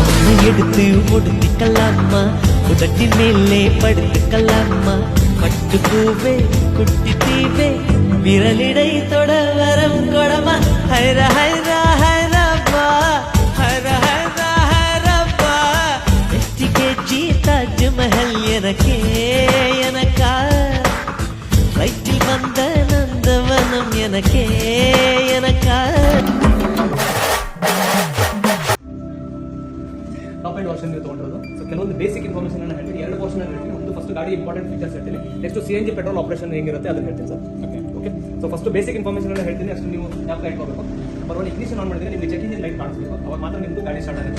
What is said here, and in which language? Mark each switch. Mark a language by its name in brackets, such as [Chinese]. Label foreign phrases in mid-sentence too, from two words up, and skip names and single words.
[Tamil] எடுத்து முடித்துக்கலாமா, உதட்டின் மேலே படுத்துக்கலாமா, பட்டு பூவே குட்டி தீவே விரலிடை தொட வரம் கொடமா, ஹைர ஹைர ஹைரப்பா ஹைர ஹைர ஹைரப்பா, வெற்றி கேச்சி தாஜ்மஹல் எனக்கே எனக்கா, வயிற்றில் வந்த நந்தவனம் எனக்கே எனக்கா. [English] top end version [Kannada] ತೊಗೊಂಡಿರೋದು. ಸೊ ಕೆಲವೊಂದು [English] basic information [Kannada] ಅನ್ನು ಹೇಳ್ತೀನಿ, ಎರಡು ಪೋರ್ಷನ್ ಹೇಳ್ತೀನಿ. ಒಂದು ಫಸ್ಟ್ ಗಾಡಿ [English] important features [Kannada] ಹೇಳ್ತೀನಿ, [English] next CNG petrol operation [Kannada] ಹೆಂಗಿರುತ್ತೆ ಅದನ್ನ ಹೇಳ್ತೀನಿ ಸರ್. [English] okay so first basic information [Kannada] ಅನ್ನು ಹೇಳ್ತೀನಿ, ಅಷ್ಟು ನೀವು ಜ್ಞಾಪಕ ಇಟ್ಕೋಬೇಕು. [English] number 1, ignition on [Kannada] ಮಾಡಿದ್ರೆ ನಿಮಗೆ [English] check engine light [Kannada] ಕಾಣಿಸ್ಬೇಕು, ಅವಾಗ ಮಾತ್ರ ನಿಮ್ಮದು ಗಾಡಿ ಸ್ಟಾರ್ಟ್ ಆಗುತ್ತೆ.